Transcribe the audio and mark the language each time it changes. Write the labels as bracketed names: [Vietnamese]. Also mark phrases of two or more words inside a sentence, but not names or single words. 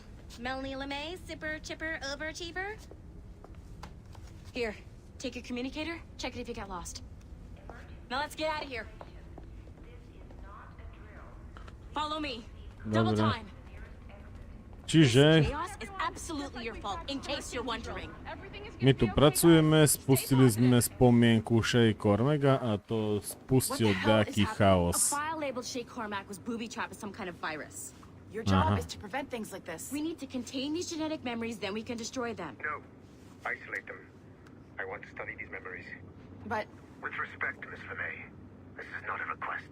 [English] Melanie LeMay, zipper, chipper, overachiever? Here, take your communicator, check it if you get lost. Now let's get out of here. Follow me. Double [Slovak] Dobra. [English] time. [Slovak] Čiže [English] Chaos is absolutely your fault, in case you're wondering. [Slovak] my tu pracujeme, spustili sme spomienku Shay Cormaga a to [English] What [Slovak] spustil [English] the hell is [Slovak] nejaký [English] happening? A [Slovak] chaos. [English] file labeled Shay Cormac was booby-trapped with some kind of virus. Your job Uh-huh. is to prevent things like this. We need to contain these genetic memories, then we can destroy them. No. Isolate them. I want to study these memories. But With respect, Miss LeMay, this is not a request.